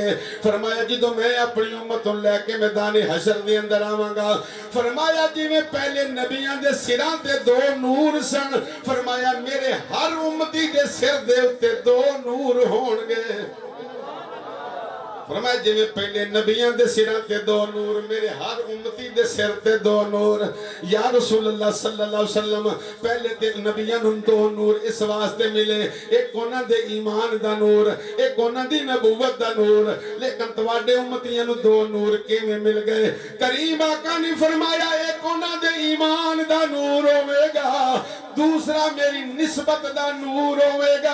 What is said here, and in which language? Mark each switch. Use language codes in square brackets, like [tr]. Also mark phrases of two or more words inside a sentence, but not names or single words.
[pa] فرمایا جدوں میں اپنی امت نوں لے کے میدان حشر دے اندر آواں گا، فرمایا جویں پہلے نبیاں دے سراں تے دو نور سن، فرمایا میرے ہر امتی دے سر دے اتے دو نور ہونگے. فرمایا جویں پہلے نبیاں دے سراں تے دو نور، میرے ہر امتی دے سر تے دو نور. [ar] يا رسول الله صلى الله عليه وسلم [pa] پہلے تے نبیاں نوں دو نور اس واسطے ملے، اک انہاں دے ایمان دا نور، اک انہاں دی نبوت دا نور. لیکن تہاڈے امتیاں نوں دو نور کویں مل گئے? کریم آقا نے فرمایا اک انہاں دے ایمان دا نور ہووے گا، دوسرا میری نسبت دا نور ہووے گا.